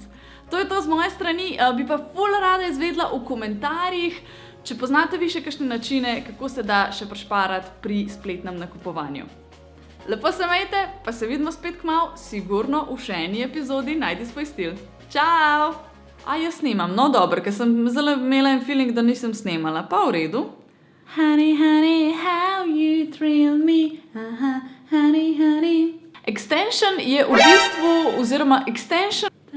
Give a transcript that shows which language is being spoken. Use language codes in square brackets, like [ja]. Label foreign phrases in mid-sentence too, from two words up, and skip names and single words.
[sl] To je to z moje strani, bi pa ful rada izvedla v komentarjih, če poznate vi še kakšne načine, kako se da še prišparati pri spletnem nakupovanju. Lepo se imejte, pa se vidimo spet kmalu, sigurno v še eni epizodi Najdi svoj stil. Čau! Jaz snemam, no dobro, ker sem zelo imela en feeling, da nisem snemala, pa v redu. [en] Honey, honey, how you thrill me, honey, honey. [sl] Extension je v bistvu, oziroma extension...